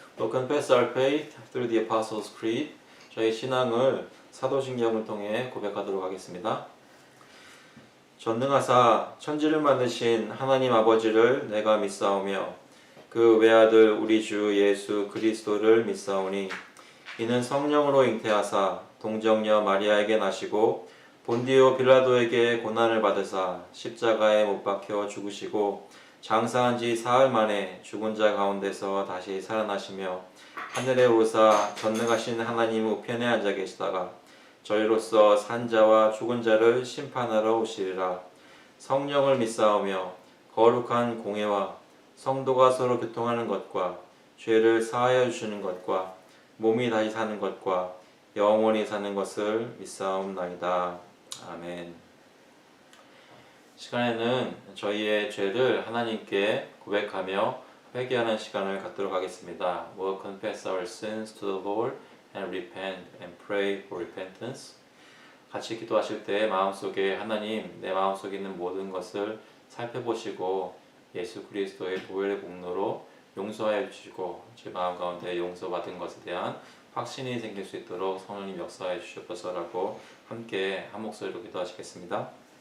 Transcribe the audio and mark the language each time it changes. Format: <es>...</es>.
<en>Confess our faith through the Apostles' Creed.</en> <ko>저희 신앙을 사도신경을 통해 고백하도록 하겠습니다. 전능하사 천지를 만드신 하나님 아버지를 내가 믿사오며 그 외아들 우리 주 예수 그리스도를 믿사오니 이는 성령으로 잉태하사 동정녀 마리아에게 나시고 본디오 빌라도에게 고난을 받으사 십자가에 못 박혀 죽으시고 장사한 지 사흘 만에 죽은 자 가운데서 다시 살아나시며 하늘에 오르사 전능하신 하나님 우편에 앉아 계시다가 저희로서 산자와 죽은 자를 심판하러 오시리라. 성령을 믿사오며 거룩한 공회와 성도가 서로 교통하는 것과 죄를 사하여 주시는 것과 몸이 다시 사는 것과 영원히 사는 것을 믿사옵나이다. 아멘. 시간에는 저희의 죄를 하나님께 고백하며 회개하는 시간을 갖도록 하겠습니다.</ko> <en>We'll confess our sins to the Lord and repent and pray for repentance.</en> <ko>같이 기도하실 때 마음속에 하나님, 내 마음속에 있는 모든 것을 살펴보시고 예수 그리스도의 보혈의 공로로 용서하여 주시고 제 마음 가운데 용서받은 것에 대한 확신이 생길 수 있도록 성령님 역사해 주시옵소서라고 함께 한 목소리로 기도하시겠습니다.</ko>